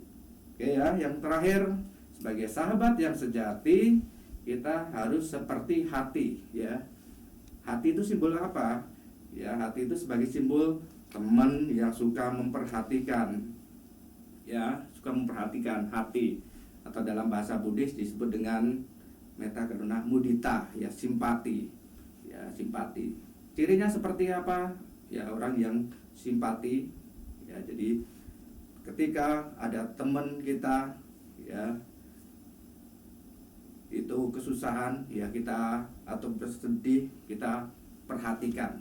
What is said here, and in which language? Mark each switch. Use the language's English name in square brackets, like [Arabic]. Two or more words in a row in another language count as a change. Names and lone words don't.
[Indonesian] Oke, ya, yang terakhir, sebagai sahabat yang sejati kita harus seperti hati, ya. Hati itu simbol apa? Ya, hati itu sebagai simbol teman yang suka memperhatikan, ya, suka memperhatikan hati, atau dalam bahasa Buddhis disebut dengan [Pali] metta karuna mudita, [Indonesian] ya, simpati. Ya, simpati. Cirinya seperti apa? Ya, orang yang simpati, ya, jadi ketika ada teman kita, ya, itu kesusahan, ya, kita atau bersedih, kita perhatikan.